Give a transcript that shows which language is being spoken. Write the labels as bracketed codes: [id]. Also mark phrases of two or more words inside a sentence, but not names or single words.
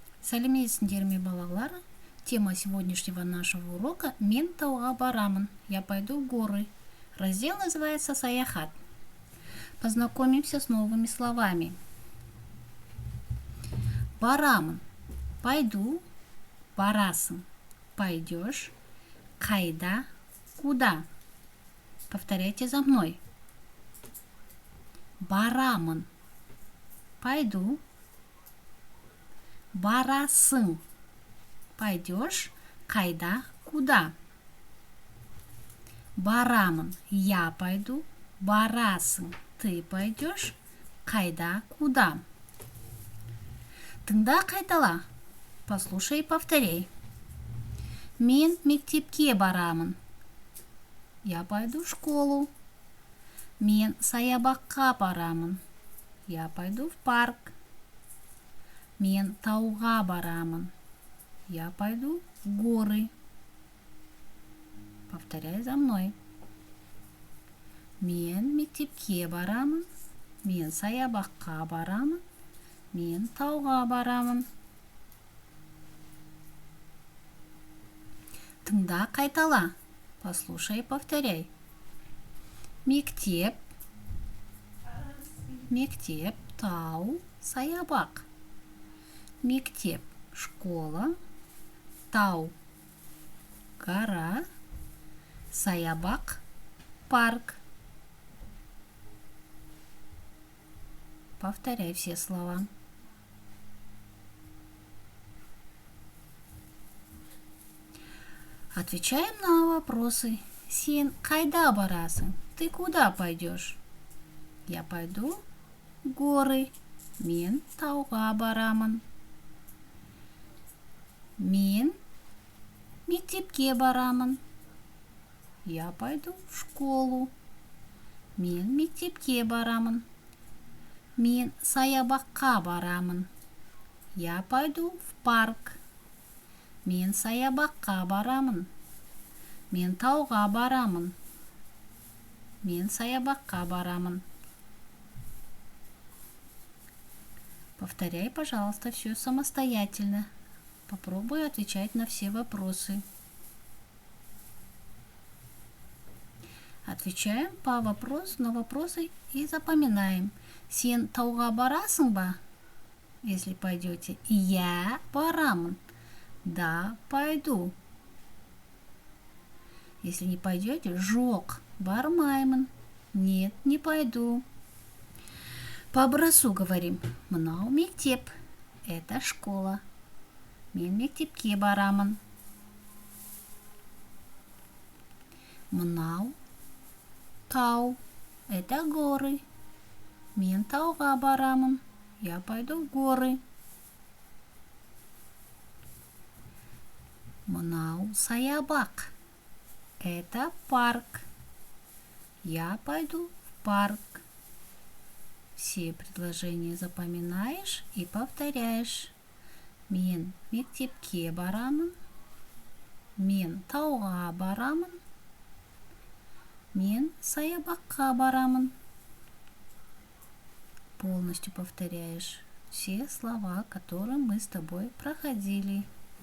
[kk] Сәлеметсіңдер ме, балалар? [ru] Тема сегодняшнего нашего урока [kk] «Мен тауға барамын». [ru] Я пойду в горы. Раздел называется «Саяхат». Познакомимся с новыми словами. [kk] Барамын. Пойду. Барасың. Пойдешь. Қайда. [ru] Куда. Повторяйте за мной. [kk] Барамын. Пойду. Барасың. Пойдешь. Қайда. [ru] Куда. Барамын. Я пойду. Барасың. Ты пойдешь. Қайда. Куда. [kk] Тыңда, қайтала. [ru] Послушай и повторяй. [kk] Мен мектепке барамын. [ru] Я пойду в школу. [kk] Мен саябаққа барамын. [ru] Я пойду в парк. [kk] Мен тауға барамын. [ru] Я пойду в горы. Повторяй за мной. [kk] Мен мектепке барамын. Мен саябаққа барамын. Мен тауға барамын. Тыңда, қайтала. [ru] Послушай и повторяй. Мектеп. [kk] Мектеп, тау, саябақ. Мектеп, школа. Тау, гора. Саябақ, [ru] парк. Повторяй все слова. Отвечаем на вопросы. [kk] Сен қайда барасың? [ru] Ты куда пойдешь? Я пойду в горы. [kk] Мен тауға барамын. Мен мектепке барамын. [ru] Я пойду в школу. [kk] Мен мектепке барамын. Мен саябаққа барамын. [ru] Я пойду в парк. [kk] Мен саябаққа барамын. Мен тауға барамын. Мен саябаққа барамын. [ru] Повторяй, пожалуйста, все самостоятельно. Попробуй отвечать на все вопросы. Отвечаем на вопросы и запоминаем. [kk] Сен тауға барасың ба? [ru] Если пойдете. Я барамын. Да, пойду. Если не пойдете, [kk] жоқ, бармаймын. [ru] Нет, не пойду. По образцу говорим. [kk] Мынау мектеп. [ru] Это школа. [kk] Мен мектепке барамын. Мынау тау. [ru] Это горы. [kk] Мен тауға барамын. [ru] Я пойду в горы. [kk] Мынау саябақ. [ru] Это парк. Я пойду в парк. Все предложения запоминаешь и повторяешь. [kk] Мен мектепке барамын. Мен тауға барамын. Мен саябаққа барамын. [ru] Полностью повторяешь все слова, которые мы с тобой проходили.